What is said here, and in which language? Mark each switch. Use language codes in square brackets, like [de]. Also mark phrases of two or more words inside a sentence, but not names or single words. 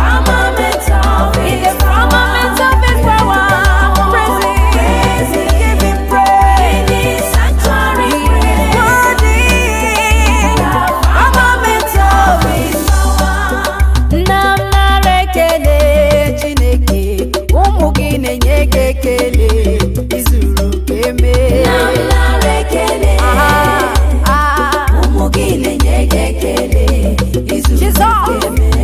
[en] In the firmament of His power. Praise Him. In His sanctuary. In the firmament of His power. [ig] Nna m nara ekele, Chineke, ụmụ gị na-enye gị ekele, izuru ka eme. Nna m nara ekele, Aha, aha. ụmụ gị na-enye gị ekele, izuru ka Jizọs, eme.